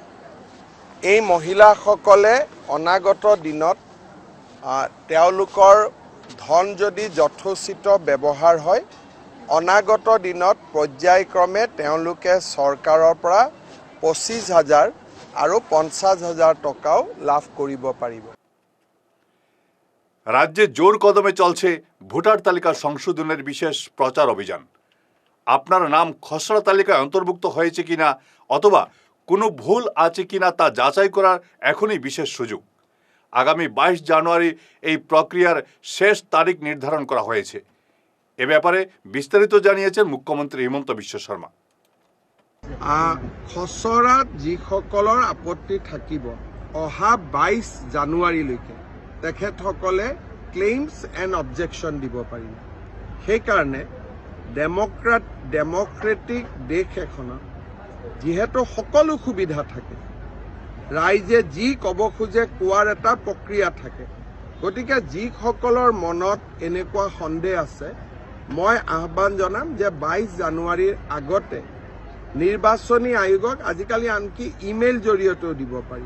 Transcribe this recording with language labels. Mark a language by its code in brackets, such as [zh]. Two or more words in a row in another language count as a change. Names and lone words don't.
[as] এই মহিলাসকলে অনাগত দিনত তেওঁলোকৰ ধন যদি যথোচিত ব্যৱহাৰ হয়, অনাগত দিনত পৰ্যায়ক্ৰমে তেওঁলোকে চৰকাৰৰ পৰা 25,000 আৰু 50,000 টকাও লাভ কৰিব পাৰিব। [bn] রাজ্যে জোর কদমে চলছে ভোটার তালিকা সংশোধনের বিশেষ প্রচার অভিযান। আপনার নাম খসড়া তালিকায় অন্তর্ভুক্ত হয়েছে কিনা অথবা কোনো ভুল আছে কিনা তা যাচাই করার এখনই বিশেষ সুযোগ। আগামী 22 জানুয়ারি এই প্রক্রিয়ার শেষ তারিখ নির্ধারণ করা হয়েছে। এ ব্যাপারে বিস্তারিত জানিয়েছেন মুখ্যমন্ত্রী হিমন্ত বিশ্ব শর্মা। [as] খচৰাত যিসকলৰ আপত্তি থাকিব, অহা 22 জানুৱাৰীলৈকে তেখেতসকলে [en] claims and objection [as] দিব পাৰিব। সেইকাৰণে ডেমক্ৰেটিক দেশ এখনত যিহেতু সকলো সুবিধা থাকে, ৰাইজে যি ক'ব খোজে কোৱাৰ এটা প্ৰক্ৰিয়া থাকে, গতিকে যিসকলৰ মনত এনেকুৱা সন্দেহ আছে, মই আহ্বান জনাম যে 22 জানুৱাৰীৰ আগতে নিৰ্বাচনী আয়োগক আজিকালি আনকি ইমেইল জৰিয়তেও দিব পাৰিব।